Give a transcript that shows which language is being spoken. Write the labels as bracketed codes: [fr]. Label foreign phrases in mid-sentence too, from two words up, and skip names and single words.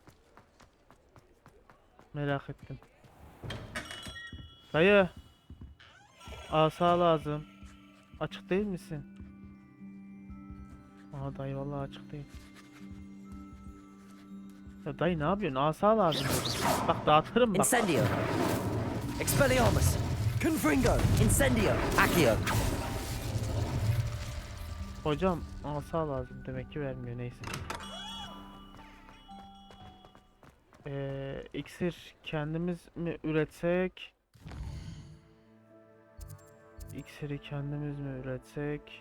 [tr] Merak ettim. Dayı. Asa lazım. Açık değil misin? Aha dayı vallahi açık değil. Ya dayı ne yapıyorsun? Asa lazım dedim. Bak dağıtırım bak. [la] Incendio. Expelliarmus. Confringo. Incendio. Accio. [tr] Hocam asa lazım demek ki vermiyor neyse. İksir kendimiz mi üretsek? İksiri kendimiz mi üretsek?